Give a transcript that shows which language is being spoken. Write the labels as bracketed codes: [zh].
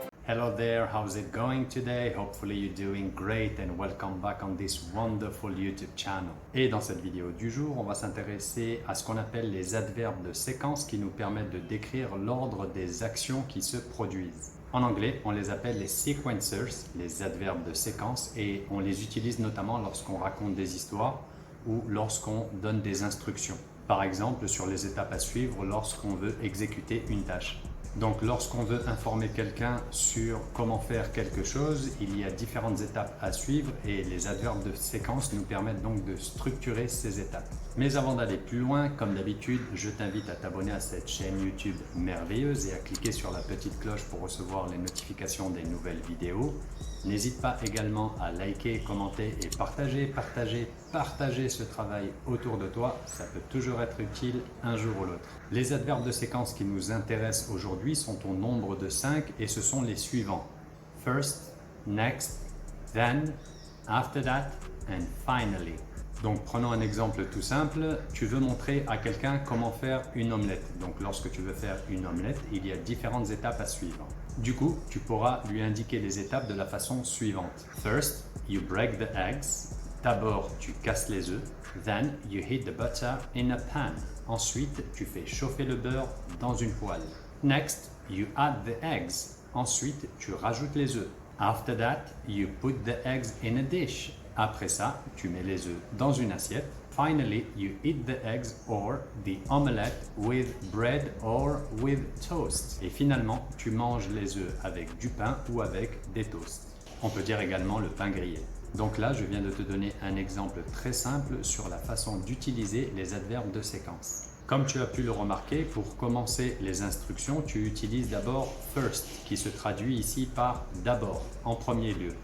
[en] Hello there, how's it going today? Hopefully you're doing great and welcome back on this wonderful YouTube channel. [fr] Et dans cette vidéo du jour, on va s'intéresser à ce qu'on appelle les adverbes de séquence qui nous permettent de décrire l'ordre des actions qui se produisent. En anglais, on les appelle les sequencers, les adverbes de séquence, et on les utilise notamment lorsqu'on raconte des histoires ou lorsqu'on donne des instructions. Par exemple, sur les étapes à suivre lorsqu'on veut exécuter une tâche. Donc lorsqu'on veut informer quelqu'un sur comment faire quelque chose, il y a différentes étapes à suivre et les adverbes de séquence nous permettent donc de structurer ces étapes. Mais avant d'aller plus loin, comme d'habitude, je t'invite à t'abonner à cette chaîne YouTube merveilleuse et à cliquer sur la petite cloche pour recevoir les notifications des nouvelles vidéos. N'hésite pas également à liker, commenter et partager ce travail autour de toi, ça peut toujours être utile un jour ou l'autre. Les adverbes de séquence qui nous intéressent aujourd'hui sont au nombre de 5 et ce sont les suivants. [en] First, next, then, after that and finally. [fr] Donc prenons un exemple tout simple, tu veux montrer à quelqu'un comment faire une omelette. Donc lorsque tu veux faire une omelette, il y a différentes étapes à suivre. Du coup, tu pourras lui indiquer les étapes de la façon suivante. [en] First, you break the eggs. [fr] D'abord, tu casses les œufs. [en] Then, you heat the butter in a pan. [fr] Ensuite, tu fais chauffer le beurre dans une poêle. [en] Next, you add the eggs. [fr] Ensuite, tu rajoutes les œufs. [en] After that, you put the eggs in a dish. [fr] Après ça, tu mets les œufs dans une assiette. [en] Finally, you eat the eggs or the omelette with bread or with toast. [fr] Et finalement, tu manges les œufs avec du pain ou avec des toasts. On peut dire également le pain grillé. Donc là, je viens de te donner un exemple très simple sur la façon d'utiliser les adverbes de séquence. Comme tu as pu le remarquer, pour commencer les instructions, tu utilises d'abord first, qui se traduit ici par d'abord, en premier lieu.